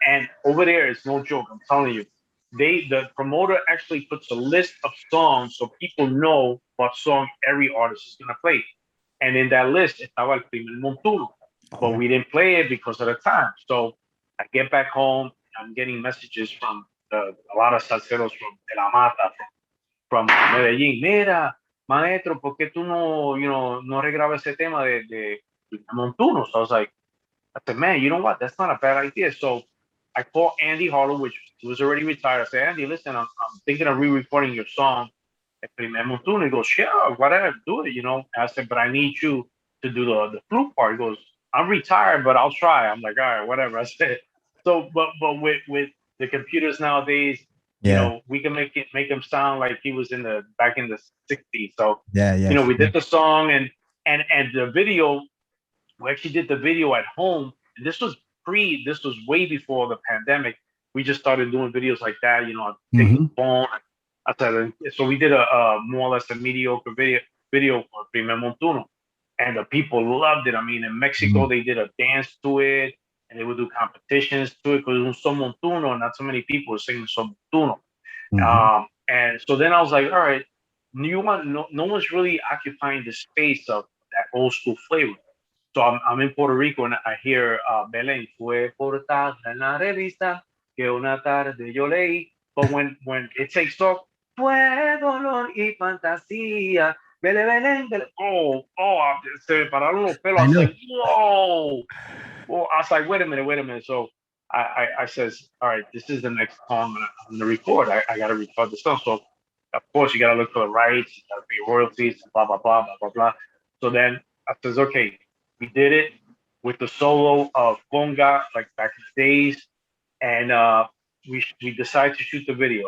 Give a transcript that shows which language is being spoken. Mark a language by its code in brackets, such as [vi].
[en] And over there, it's no joke. I'm telling you, the promoter actually puts a list of songs so people know what song every artist is gonna play. And in that list, [es] estaba el primer montuno, [en] but Oh. we didn't play it because of the time. So I get back home, I'm getting messages from a lot of salseros from De La Mata, from Medellín. [es] Mira, maestro, ¿por qué tú no regrabas ese tema de Montuno? [en] So I was like, I said, man, you know what? That's not a bad idea. So I called Andy Harlow, which was already retired. I said, Andy, listen, I'm thinking of re-recording your song, El Primer Montuno. He goes, sure, whatever, do it. I said, but I need you to do the flute part. He goes, I'm retired, but I'll try. I'm like, all right, whatever. I said, so, but with the computers nowadays, Yeah, we can make him sound like he was back in the '60s. So, yeah, we did the song, and the video. We actually did the video at home. And this was this was way before the pandemic. We just started doing videos like that, taking Mm-hmm. the phone. I said, so we did a more or less a mediocre video for Primer Montuno, and the people loved it. I mean, in Mexico, they did a dance to it, and they would do competitions to it because it was so montuno, and not so many people were singing so montuno. Mm-hmm. And so then I was like, all right, no one's really occupying the space of that old school flavor. So I'm in Puerto Rico and I hear [es] Belén, fue portada en la revista que una tarde yo leí. [en] But when it takes off, [es] fue dolor y fantasía. Belén, Belén, Belén. Se me pararon los pelos. I [en] I was know. like, whoa. Well, I was like, wait a minute. So I says, all right, this is the next song I'm gonna record. I gotta record the song. So of course you gotta look for the rights, you gotta pay royalties, blah blah blah blah blah blah. So then I says, okay, we did it with the solo of Conga, like back in the days, and we decided to shoot the video.